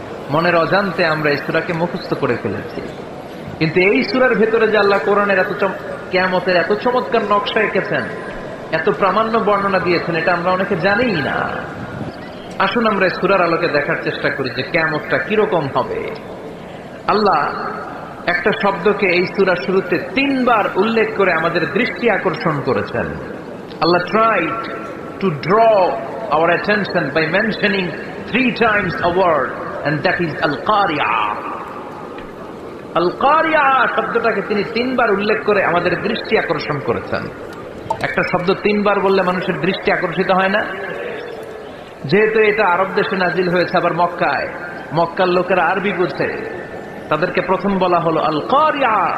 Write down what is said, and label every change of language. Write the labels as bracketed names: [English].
[Bangla] মনের অজান্তে আমরা এই সূরাকে মুখস্থ করে ফেলেছি। কিন্তু এই সূরার ভেতরে যে আল্লাহ কোরআনের কিয়ামতের এত চমৎকার নকশা এঁকেছেন, এত প্রামাণ্য বর্ণনা দিয়েছেন, এটা আমরা অনেকে জানিই না। আসুন আমরা এই সূরার আলোকে দেখার চেষ্টা করি যে কিয়ামতটা কিরকম হবে। আল্লাহ একটা শব্দকে এই সূরার শুরুতে 3 বার উল্লেখ করে আমাদের দৃষ্টি আকর্ষণ করেছেন। [English] Allah tried to draw our attention by mentioning 3 times a word, and that is al-qari'ah. [Bangla] al-qari'ah শব্দটাকে তিনি 3 বার উল্লেখ করে আমাদের দৃষ্টি আকর্ষণ করেছেন। একটা শব্দ 3 বার বললে মানুষের দৃষ্টি আকর্ষিত হয় না? যেহেতু এটা আরব দেশে নাজিল হয়েছে, আবার মক্কায়, মক্কার লোকেরা আরবি বুঝে, তাদেরকে প্রথম বলা হলো আল কারিআ।